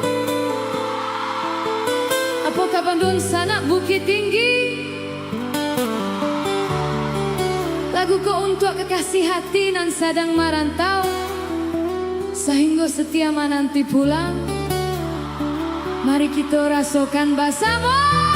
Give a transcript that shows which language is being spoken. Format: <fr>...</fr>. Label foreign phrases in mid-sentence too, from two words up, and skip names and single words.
<id>Apa kabar dun sana Bukit Tinggi? Lagu ko untuk kekasih hati nan sedang merantau sehingga setia menanti pulang. Mari kita rasakan bersama.</id>